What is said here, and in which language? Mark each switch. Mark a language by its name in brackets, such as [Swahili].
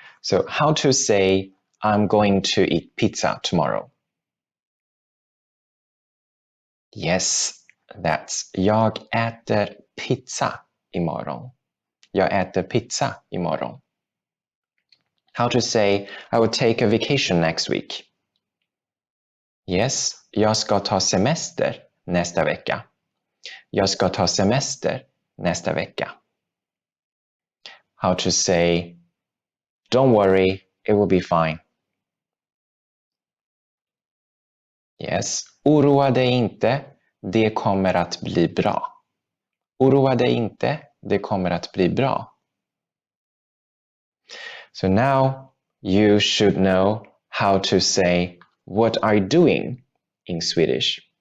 [English] So how to say I'm going to eat pizza tomorrow? Yes, that's [Swedish] jag äter pizza imorgon. Jag äter pizza imorgon. [English] How to say I will take a vacation next week? [Swedish] Yes, jag ska ta semester nästa vecka. Jag ska ta semester nästa vecka. [English] How to say don't worry, it will be fine. [Swedish] Yes, oroa dig inte, det kommer att bli bra. Oroa dig inte, det kommer att bli bra. [English] So now you should know how to say what are you doing in Swedish.